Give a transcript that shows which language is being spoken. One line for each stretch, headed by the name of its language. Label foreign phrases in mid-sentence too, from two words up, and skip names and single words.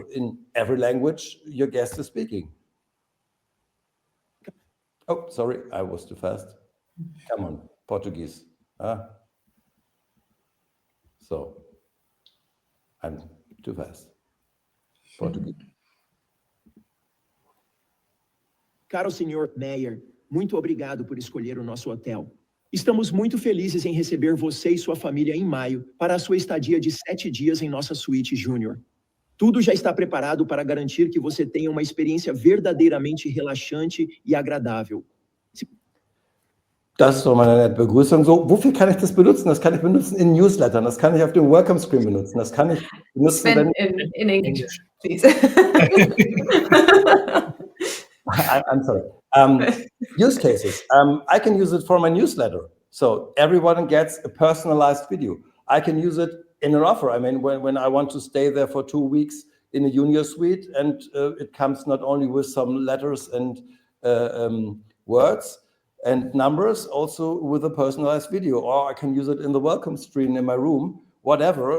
English: In every language your guest is speaking. Oh, sorry, I was too fast. Come on, Portuguese. So, I'm too fast. Portuguese.
Portuguese: Caro Sr. Meyer, muito obrigado por escolher o nosso hotel. Estamos muito felizes em receber você e sua família em maio para a sua estadia de 7 dias em nossa suíte Júnior. Tudo já está preparado para garantir que você tenha uma experiência verdadeiramente relaxante e agradável.
German: Das ist doch mal eine nette Begrüßung. So, wofür kann ich das benutzen? Das kann ich benutzen in Newslettern. Das kann ich auf dem
English: Welcome Screen
German: benutzen. Das kann ich benutzen, Sven,
English: in English, please. I'm sorry. Use cases. I can use it for my newsletter. So everyone gets a personalized video. I can use it in an offer. I mean, when I want to stay there for 2 weeks in a junior suite, and it comes not only with some letters and words and numbers, also with a personalized video, or I can use it in the welcome screen in my room, whatever.